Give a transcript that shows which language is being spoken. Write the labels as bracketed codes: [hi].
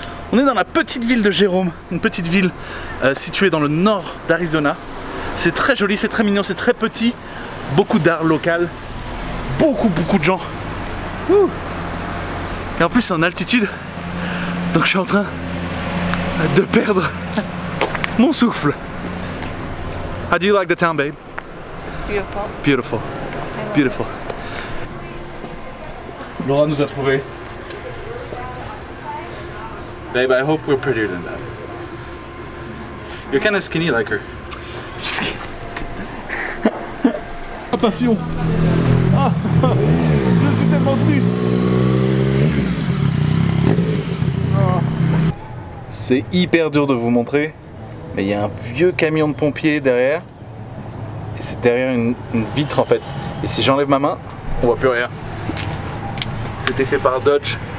[fr] On est dans la petite ville de Jérôme, une petite ville située dans le nord d'Arizona. C'est très joli, c'est très mignon, c'est très petit. Beaucoup d'art local, beaucoup de gens. Ouh. Et en plus c'est en altitude, donc je suis en train de perdre mon souffle. [en] How do you like the town, babe? It's beautiful. [fr] Beautiful. Beautiful. Laura nous a trouvé [en] Babe, I hope we're prettier than that. You're kind of skinny like her. [fr] Attention. Ah, je suis tellement triste. Oh. C'est hyper dur de vous montrer, mais il y a un vieux camion de pompiers derrière. Et c'est derrière une vitre en fait. Et si j'enlève ma main, on voit plus rien. C'était fait par Dodge.